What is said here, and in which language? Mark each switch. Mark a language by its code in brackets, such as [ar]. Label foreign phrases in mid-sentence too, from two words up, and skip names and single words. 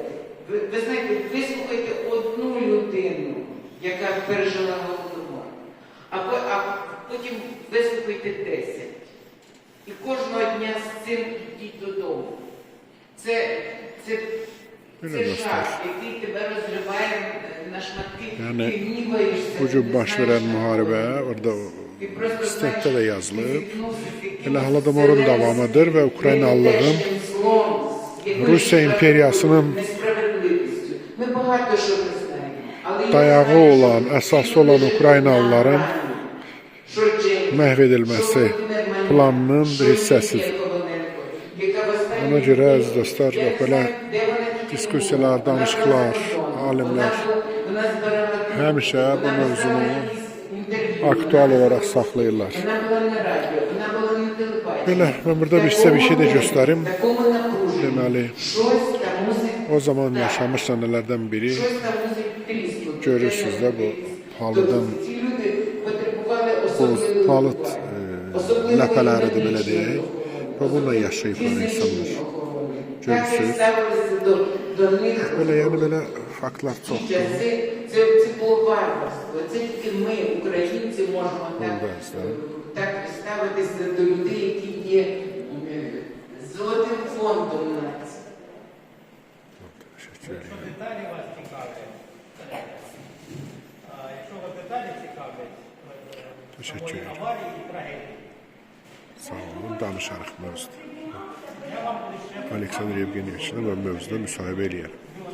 [uk] Ви знаєте, вислухайте одну людину, яка пережила Голодомор, а потім вислухайте 10. І кожного дня з цим йдіть додому. Це жах, який тебе розриває на шматки, ти гніваєшся. [az] Bugün baş verən müharibə orada stentdə də yazılıb. Elə Holodomorun davamıdır və Ukraynalılığın Rusiya imperiyasının dayağı olan, əsası olan Ukraynalıların məhv edilməsi planının bir hissəsidir. Ona görə əziz dostlar, belə diskusiyalar, danışıqlar, alimlər həmişə bu [uk] Вона [az] mövzunu [uk] брала якісь інтерв'ю. [az] aktual olaraq saxlayırlar. [uk] Вона була на радіо, вона була на телебаченні. [az] Belə, mən burada bir sizə bir şey də göstərim. [uk] Такому напруженні. [az] Deməli, [uk] Щось там мусить, [az] o zaman yaşamış səhnələrdən biri [uk] щось там мусить тріснути. [az] görürsünüz də bu palıdan, [uk] Тобто ці люди потребували [az] bu [uk] особливої [az] palıd [uk] особливої [az] ləpələridir belə [uk] медичної [az] deyək. Və bununla yaşayıblar insanlar. [uk] Так [az] Görürsünüz. [uk] ставилися до них. [az] Belə, yəni belə faktlar [uk] Ті [az] çoxdur. [uk] часи, це було варварство. Це тільки ми, українці, можемо так ставитися до людей, які є золотим фондом нації. [az] Təşəkkür [uk] Якщо [az] edirəm. [uk] деталі вас цікавлять, якщо вас деталі цікавлять, [az] Təşəkkür edirəm. [uk] аварії і трагедії, [az] Sağ olun, danışarıq mövzuda. [uk] я вам лише [az] Aleksandr Yevgeniyevичlə və mövzuda müsahibə eləyərəm.